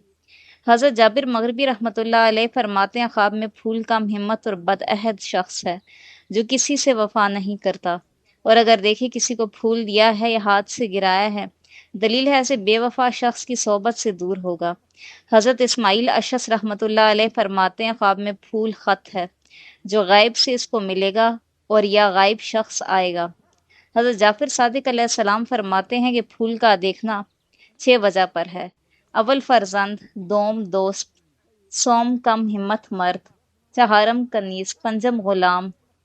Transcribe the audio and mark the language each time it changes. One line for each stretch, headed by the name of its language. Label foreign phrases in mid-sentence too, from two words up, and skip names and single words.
Urdu: حضرت جابر مغربی رحمۃ اللہ علیہ فرماتے ہیں، خواب میں پھول کم ہمت اور بدعہد شخص ہے جو کسی سے وفا نہیں کرتا، اور اگر دیکھے کسی کو پھول دیا ہے یا ہاتھ سے گرایا ہے دلیل ہے ایسے بے وفا شخص کی صحبت سے دور ہوگا۔ حضرت اسماعیل اشعث رحمۃ اللہ علیہ فرماتے ہیں، خواب میں پھول خط ہے جو غائب سے اس کو ملے گا اور یا غائب شخص آئے گا۔ حضرت جعفر صادق علیہ السلام فرماتے ہیں کہ پھول کا دیکھنا 6 وجہ پر ہے: اول فرزند، دوم دوست، سوم کم ہمت مرد، چہارم کنیز، پنجم غلام،